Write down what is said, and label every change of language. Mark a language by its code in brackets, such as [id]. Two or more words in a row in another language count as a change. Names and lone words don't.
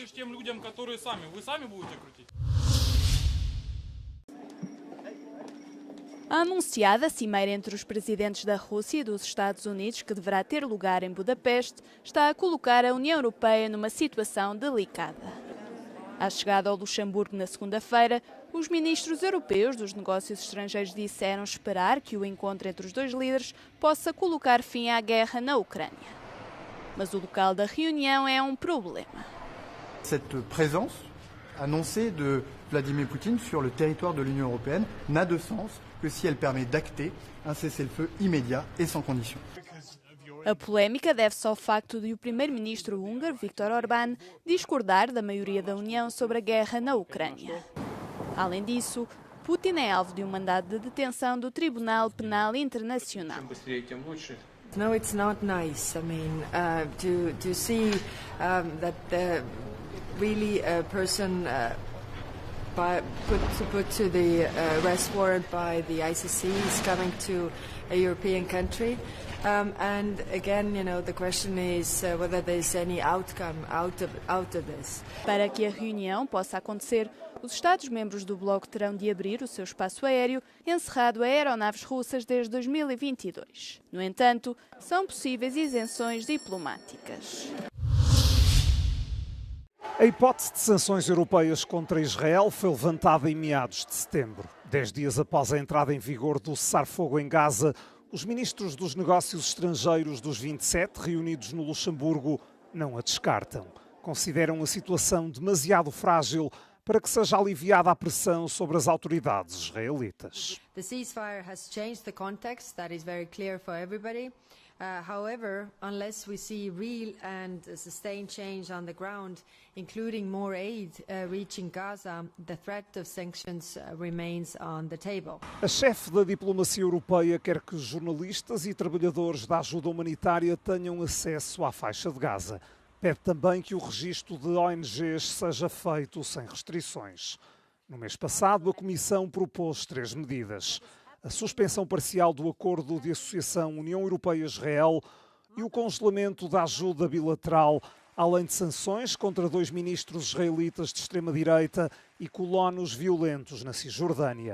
[pt] A anunciada cimeira entre os presidentes da Rússia e dos Estados Unidos, que deverá ter lugar em Budapeste, está a colocar a União Europeia numa situação delicada. À chegada ao Luxemburgo na segunda-feira, os ministros europeus dos negócios estrangeiros disseram esperar que o encontro entre os dois líderes possa colocar fim à guerra na Ucrânia. Mas o local da reunião é um problema. [fr] Cette présence annoncée de Vladimir Poutine sur le territoire de l'Union européenne n'a de sens que si elle permet d'acter un cessez-le-feu immédiat et sans condition. [pt] A polémica deve-se ao facto de o primeiro-ministro húngaro, Viktor Orbán, discordar da maioria da União sobre a guerra na Ucrânia. Além disso, Putin é alvo de um mandado de detenção do Tribunal Penal Internacional. [en] No, it's not nice. I mean, to see that really a person put to the arrest warrant by the ICC is coming to a European country. And again, you know, the question is whether there's any outcome out of this. [pt] Para que a reunião possa acontecer, os Estados-membros do bloco terão de abrir o seu espaço aéreo, encerrado a aeronaves russas desde 2022. No entanto, são possíveis isenções diplomáticas. A hipótese de sanções europeias contra Israel foi levantada em meados de setembro. 10 dias após a entrada em vigor do cessar-fogo em Gaza, os ministros dos negócios estrangeiros dos 27, reunidos no Luxemburgo, não a descartam. Consideram a situação demasiado frágil para que seja aliviada a pressão sobre as autoridades israelitas. [en] The ceasefire has changed the context, that is very clear for everybody. However, unless we see real and sustained change on the ground, including more aid reaching Gaza, the threat of sanctions remains on the table. [pt] A chefe da diplomacia europeia quer que jornalistas e trabalhadores da ajuda humanitária tenham acesso à faixa de Gaza. Pede também que o registro de ONGs seja feito sem restrições. No mês passado, a Comissão propôs 3 medidas: a suspensão parcial do acordo de associação União Europeia-Israel e o congelamento da ajuda bilateral, além de sanções contra 2 ministros israelitas de extrema-direita e colonos violentos na Cisjordânia.